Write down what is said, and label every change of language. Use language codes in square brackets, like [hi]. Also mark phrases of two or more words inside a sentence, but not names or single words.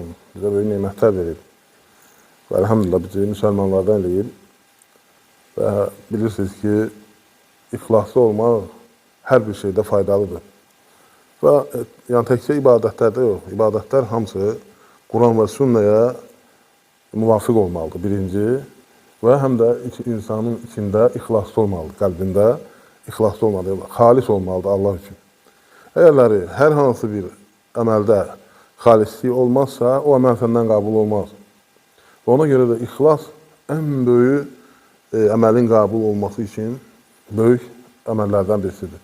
[tr] Bize böyle nimetler verip. Ve elhamdülillah bizi Müslümanlardan değil. Ve bilirsiniz ki ihlaslı olmak her bir şeyde faydalıdır. Ve yani tekçe ibadetlerde yok. İbadetler hamısı Kur'an ve sünneye muvafık olmalıdır birinci. [az] Və həm də insanın içində ixlaslı olmalıdır, qəlbində ixlaslı olmalıdır, xalis olmalıdır Allah üçün. Əgərləri hər hansı bir əməldə xalislik olmazsa, o əməl səndən qəbul olmaz. Və ona görə də ixlas ən böyük əməlin qəbul olması üçün böyük əməllərdən birisidir.